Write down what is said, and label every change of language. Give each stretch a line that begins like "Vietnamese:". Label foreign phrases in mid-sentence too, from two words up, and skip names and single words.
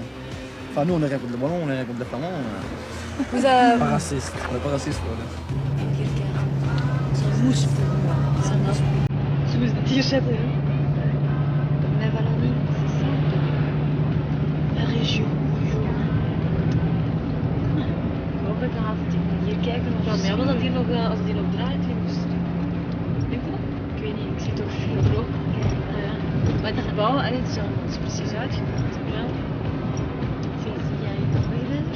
French: Enfin, nous, on est rien contre les Wallons, on est rien contre les Flamands. Vous avez... Pas raciste. On n'est pas racistes, voilà. C'est mouche pour moi. C'est un mouche. Je vous dis, je sais pas. La Wallonie, c'est ça? La région.
Dutch: Hopelijk dan gaat het hier kijken of Ja, maar dat hier nog, als die nog draait, die moest... Denk je dat? Ik weet niet, ik zie toch veel rook. Ja. Maar het gebouw, het is al precies uitgebouwd. Ja. Zie jij nog wegwijzers?